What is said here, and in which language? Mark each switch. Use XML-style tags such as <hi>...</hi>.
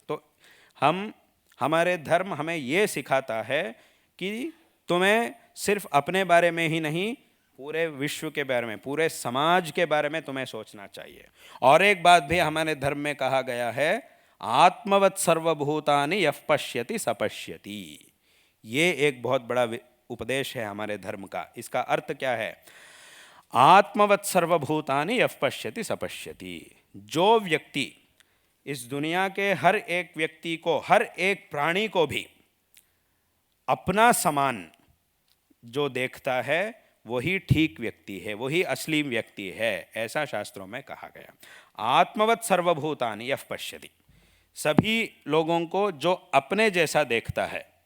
<hi>तो हमारे धर्म हमें ये सिखाता है कि तुम्हें सिर्फ अपने बारे में ही नहीं, पूरे विश्व के बारे में, पूरे समाज के बारे में तुम्हें सोचना चाहिए। और एक बात भी हमारे धर्म में कहा गया है,</hi> <sa>आत्मवत् सर्वभूतानि यः पश्यति स पश्यति।</sa> <hi>ये एक बहुत बड़ा उपदेश है हमारे धर्म का। इसका अर्थ क्या है?</hi> <sa>आत्मवत् सर्वभूतानि यः पश्यति स पश्यति।</sa> <hi>जो व्यक्ति इस दुनिया के हर एक व्यक्ति को, हर एक प्राणी को भी अपना समान जो देखता है वही ठीक व्यक्ति है, वही असली व्यक्ति है, ऐसा शास्त्रों में कहा गया।</hi> <sa>आत्मवत् सर्वभूतानि यः पश्यति,</sa> <hi>सभी लोगों को जो अपने जैसा देखता है।</hi>